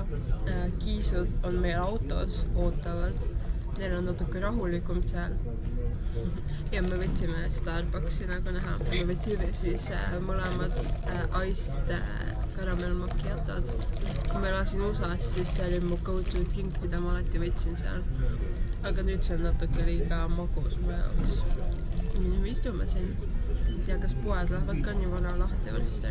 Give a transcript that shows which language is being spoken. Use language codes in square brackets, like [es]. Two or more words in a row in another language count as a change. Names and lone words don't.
[et] Kiisud on meil autos, ootavad. Neil on natuke rahulikum seal. Ja me võtsime Starbucksi nagu näha. Me võtsime siis mõlemad [en] iced caramel macchiatod. [et] Kui ma elasin USA-s, siis see oli mu [en] go-to drink, [et] mida ma alati võtsin seal. Aga nüüd see on natuke liiga magus mu jaoks. Nüüd me istume siin. Ei tea, kas poed lähevad ka nii vara lahti varsti.